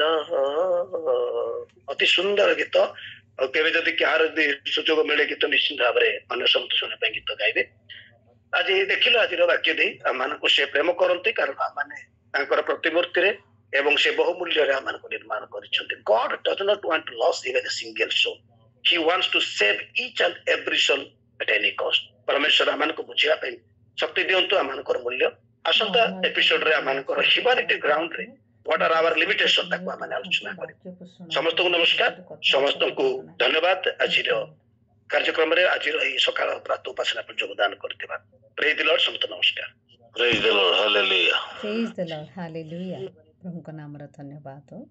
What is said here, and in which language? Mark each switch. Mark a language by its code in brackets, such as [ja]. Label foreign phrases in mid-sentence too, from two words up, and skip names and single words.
[or] ଅତି ସୁନ୍ଦର ଗୀତ। ଆଉ କେବେ ଯଦି କାହାର ଯଦି ସୁଯୋଗ ମିଳେ ଗୀତ ନିଶ୍ଚିନ୍ତ ଭାବରେ ଅନ୍ୟ ସମସ୍ତ ଶୁଣିବା ପାଇଁ ଗୀତ ଗାଇବେ। ଆଜି ଦେଖିଲୁ ଆଜିର ବାକ୍ୟ ଦେଇ ଆମମାନଙ୍କୁ ସେ ପ୍ରେମ କରନ୍ତି, କାରଣ ଆମମାନେ ତାଙ୍କର ପ୍ରତିମୂର୍ତ୍ତିରେ ଏବଂ ସେ ବହୁମୂଲ୍ୟରେ ଆମମାନଙ୍କୁ ନିର୍ମାଣ କରିଛନ୍ତି। [en] God does not want to lose even a single soul. He wants to save each and every soul at any cost। [or] ପରମେଶ୍ୱର ଆମମାନଙ୍କୁ ବୁଝିବା ପାଇଁ ଶକ୍ତି ଦିଅନ୍ତୁ ଆମମାନଙ୍କର ମୂଲ୍ୟ। ଆସନ୍ତା ଏପିସୋଡରେ ଆମମାନଙ୍କର [en] humanity groundରେ what are our limitation [or] ତାକୁ ଆମେ ଆଲୋଚନା କରିବା। ସମସ୍ତଙ୍କୁ ନମସ୍କାର, ସମସ୍ତଙ୍କୁ ଧନ୍ୟବାଦ ଆଜିର କାର୍ଯ୍ୟକ୍ରମରେ, ଆଜିର ଏହି ସକାଳ ପ୍ରାତଃ ଉପାସନା ପାଇଁ ଯୋଗଦାନ କରିଥିବା। [en] praise the Lord. [or] ସମସ୍ତ ନମସ୍କାର। [en] praise the Lord, hallelujah. praise the Lord, hallelujah. [or] ପ୍ରଭୁଙ୍କ ନାମର ଧନ୍ୟବାଦ।